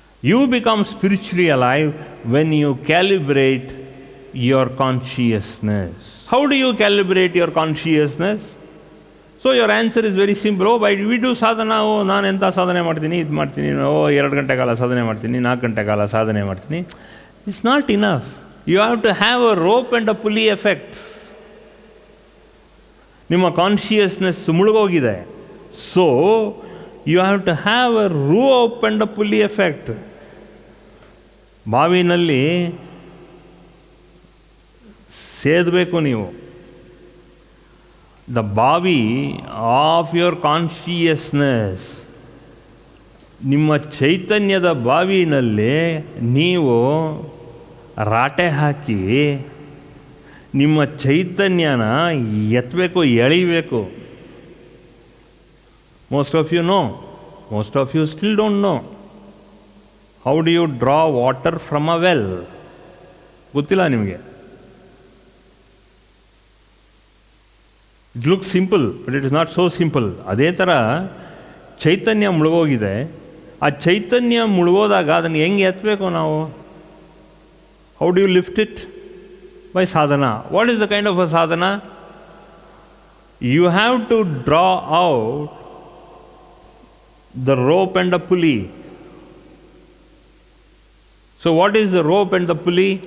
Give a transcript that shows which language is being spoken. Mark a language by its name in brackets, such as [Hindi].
[English] You become spiritually alive when you calibrate your consciousness. How do you calibrate your consciousness? So your answer is very simple. Oh, by we do sadhana, oh, [Kannada] ನಾನು ಎಂಥ ಸಾಧನೆ ಮಾಡ್ತೀನಿ, ಇದು ಮಾಡ್ತೀನಿ, ಓ 2 ಗಂಟೆ ಕಾಲ ಸಾಧನೆ ಮಾಡ್ತೀನಿ, 4 ಗಂಟೆ ಕಾಲ ಸಾಧನೆ ಮಾಡ್ತೀನಿ. [English] It's not enough. You have to have a rope and a pulley effect. [Kannada] ನಿಮ್ಮ consciousness ಮುಳುಗೋಗಿದೆ. [English] So you have to have a rope and a pulley effect. [Kannada] ಬಾವಿನಲ್ಲಿ ಸೇದಬೇಕು ನೀವು. The ಬಾವಿ [English] of your consciousness, [Kannada] ನಿಮ್ಮ ಚೈತನ್ಯದ ಬಾವಿನಲ್ಲಿ ನೀವು ರಾಟೆ ಹಾಕಿ ನಿಮ್ಮ ಚೈತನ್ಯನ ಎತ್ತಬೇಕು, ಎಳಿಬೇಕು. [English] Most of you know, most of you still don't know. How do you draw water from a well? [Kannada] ಗೊತ್ತಿಲ್ಲ ನಿಮಗೆ. [English] It looks simple, but it is not so simple. [Kannada] ಅದೇ ಥರ ಚೈತನ್ಯ ಮುಳುಗೋಗಿದೆ. ಆ ಚೈತನ್ಯ ಮುಳುಗೋದಾಗ ಅದನ್ನು ಹೆಂಗೆ ಎತ್ತಬೇಕು ನಾವು? [English] How do you lift it? By sadhana. What is the kind of a sadhana? You have to draw out the rope and the pulley. So what is the rope and the pulley?